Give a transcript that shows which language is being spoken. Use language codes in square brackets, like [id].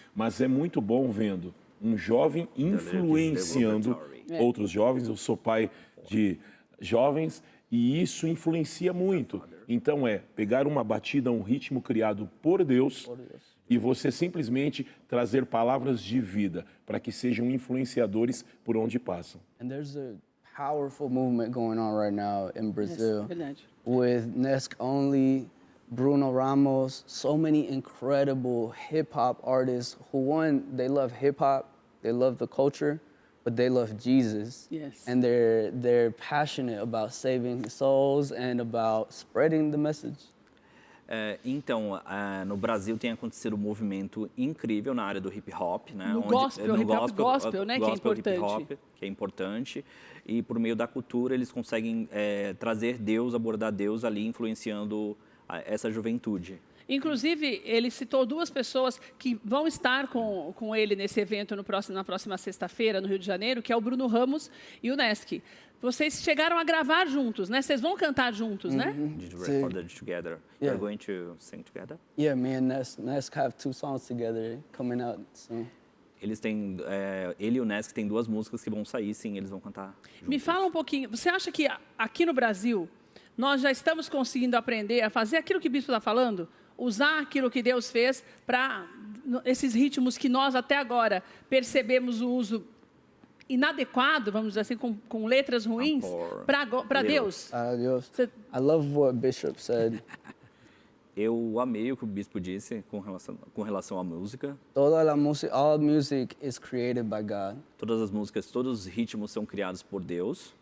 [pt] Mas é muito bom vendo um jovem influenciando outros jovens. Eu sou pai de jovens e isso influencia muito. Então pegar uma batida, um ritmo criado por Deus e você simplesmente trazer palavras de vida para que sejam influenciadores por onde passam. [en] And there's a powerful movement going on right now in Brazil [pt] Verdade. [en] with Nesk Only, Bruno Ramos, so many incredible hip hop artists who, one, they love hip hop, they love the culture, but they love Jesus. Yes. And they're passionate about saving souls and about spreading the message. [pt] Então, no Brasil tem acontecido um movimento incrível na área do hip hop, né? No gospel, hip hop gospel, né, que é importante. Hip hop, que é importante. E por meio da cultura eles conseguem trazer Deus, abordar Deus ali, influenciando essa juventude. Inclusive, ele citou 2 pessoas que vão estar com ele nesse evento na próxima sexta-feira, no Rio de Janeiro, que é o Bruno Ramos e o Neski. Vocês chegaram a gravar juntos, né? Vocês vão cantar juntos, né? [en] Did you record it together? Yeah. You're going to sing together? Yeah, me and Nesk have 2 songs together coming out soon. [pt] Eles têm, ele e o Nesk têm 2 músicas que vão sair, sim, eles vão cantar juntos. Me fala um pouquinho, você acha que aqui no Brasil nós já estamos conseguindo aprender a fazer aquilo que o Bispo está falando? Usar aquilo que Deus fez para esses ritmos que nós até agora percebemos o uso inadequado, vamos dizer assim, com letras ruins, para Deus? [es] Adios. [pt] Você- [en] I love what Bishop said. [pt] Eu amei o que o Bispo disse com relação à música. Toda a música, [en] all music is created by God. [pt] Todas as músicas, todos os ritmos são criados por Deus.